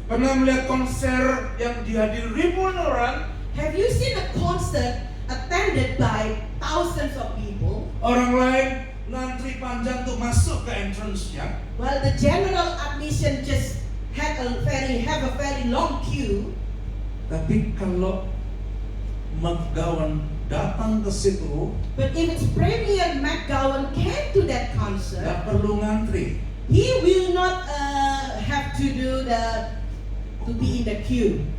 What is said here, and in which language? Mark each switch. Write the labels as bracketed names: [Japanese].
[Indonesian] Pernah melihat konser yang dihadiri ribuan orang? [English] Have you seen a concert attended by thousands of people? [Indonesian] Orang lain ngantri panjang untuk masuk ke entrance-nya. [English] While the general admission just have a very long queue. [Indonesian] Tapi kalau McGowan datang ke situ, [English] But if it's Premier McGowan came to that concert, [Indonesian] nggak perlu ngantri. [English] he will not have to be in the queue.